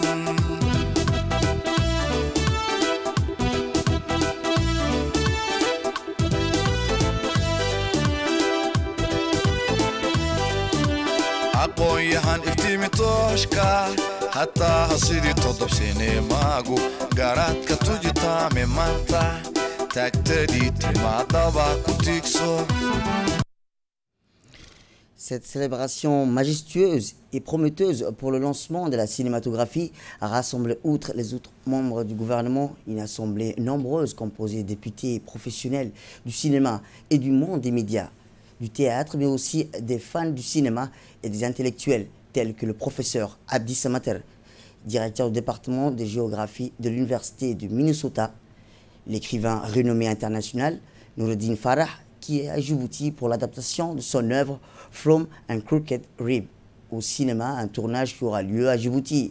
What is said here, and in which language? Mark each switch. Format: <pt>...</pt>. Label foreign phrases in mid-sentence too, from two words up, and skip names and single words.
<so>aqoon-yahan iftiimi tooshka xataa hasidii todob sinimaagu garaadka tujitaame maanta taagtadii timaadaba ku tiigso.</so> <fr>Cette célébration majestueuse et prometteuse pour le lancement de la cinématographie a rassemblé, outre les autres membres du gouvernement, une assemblée nombreuse composée de députés professionnels du cinéma et du monde des médias, du théâtre, mais aussi des fans du cinéma et des intellectuels tels que le professeur Abdi Samater, directeur du département de géographie de l'université de Minnesota, l'écrivain renommé international Noureddin Farah, qui est à Djibouti pour l'adaptation de son œuvre From a Crooked Rib, au cinéma, un tournage qui aura lieu à Djibouti.</fr>